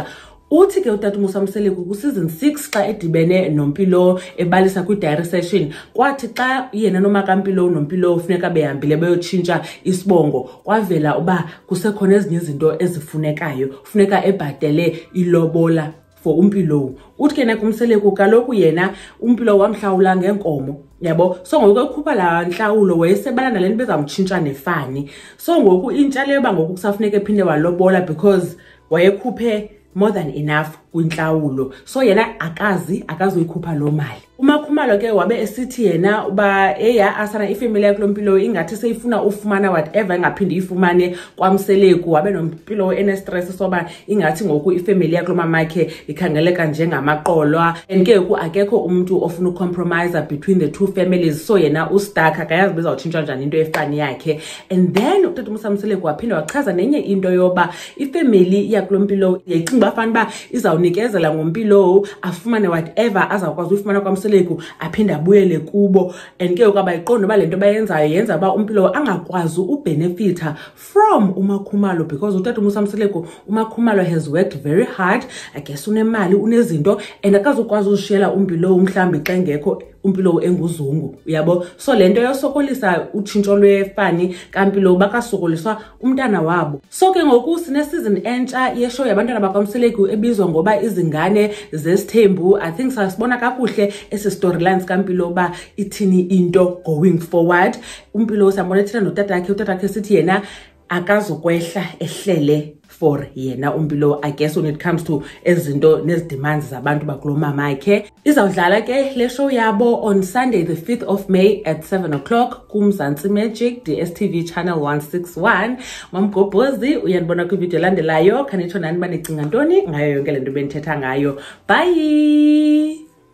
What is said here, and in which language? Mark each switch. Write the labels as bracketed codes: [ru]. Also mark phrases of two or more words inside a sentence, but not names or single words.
[xh] Uthi ke utata uMusa Mseleku ku season 6 xa edibene noMpilo ebalisa kwi diary session kwathi xa yena noMakaMpilo noMpilo ufuneka behambile beyotshintsha isibongo kwavela uba kusekhona ezinye izinto ezifunekayo funeka ebhadele ilobola for uMpilo. Uthi ke nakuMseleku kaloku yena uMpilo wamhlawula ngenkomo yabo so ngoku ekhupha la nhlawulo wayesebala nalento bezamtshintsha nefani so ngoku intsha leyo bangoku kusafuneka ephinde walobola because wayekhuphe [en] more than enough [xh] kwinhlawulo so yena akazoyikhupha lo mali. uMakhumalo ke wabe esithi yena uba eya asana ifamily yakhe loMpilo ingathi seyifuna ufumana whatever engaphindi ifumane kwaMseleku wabe noMpilo enestress soba ingathi ngoku ifamily yakhe lomama yakhe ikhangeleka njengamaqolwa and ke akekho umuntu ofuna ucompromise [en] between the two families [xh] so yena ustuck akayazi bezawutshintsha njani into efani yakhe. And then utata uMusa Mseleku waphinda wachaza nenye into yoba ifamily yakhe loMpilo yayicinga bafana ba izawunikezela ngoMpilo afumane whatever azawukwazi ufumana kwaMseleku aphinda abuyele kubo and ke abayiqondo ba lento bayenzayo yenza ba uMpilo angakwazi ubenefita from uMakhumalo because utata uMusa Mseleku uMakhumalo [en] has worked very hard. I guess [xh] unemali unezinto and akazokwazi ushiyela uMpilo umhlambi xa ngekho uMpilo enguzungu uyabo so lento yosokolisa utshintsho lwefani kaMpilo bakasokoliswa umntana wabo. So ke ngoku sine season entsha yeshow yabantwana bakwaMseleku ebizwa ngoba izingane zesithembu. [en] I think [xh] sasibona kakuhle esi storylines kaMpilo ba ithini into [en] going forward. [xh] uMpilo sambona ethina notatakhe sithi yena akazokwehla ehlele for yena uMpilo. [en] I guess when it comes to [xh] ezinto nezidemands zabantu bakulomama yakhe. Izawudlala ke le show yabo [en] on Sunday the 5th of May at 7 o'clock kuMzansi Magic DSTV channel 161. [xh] Mamgobhozi uyanibona kwivideo landelayo khanitsho nani banicinga ntoni ngayo yonke lento benithetha ngayo. Bye.